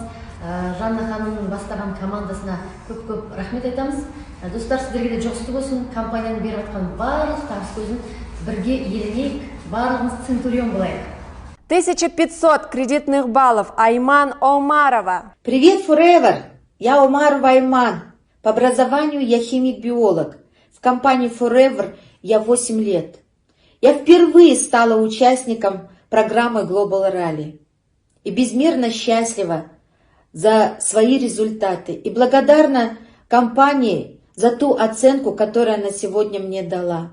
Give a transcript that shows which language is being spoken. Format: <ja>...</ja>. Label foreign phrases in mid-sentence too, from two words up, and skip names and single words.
<kk>Жанна ханымның бастаған командасына көп-көп рахмет айтамыз. Достар, сіздерге де жұғысты болсын. Компанияның беріп отқан барлық табыс көзін бірге иеленейік, барлығымыз центурион болайық.</kk> <ru>1500 кредитных баллов Айман Омарова. Привет, Forever! Я Омарова Айман. По образованию я химик-биолог. В компании Forever я 8 лет. Я впервые стала участником программы Global Rally. И безмерно счастлива за свои результаты. И благодарна компании за ту оценку, которую она сегодня мне дала.</ru>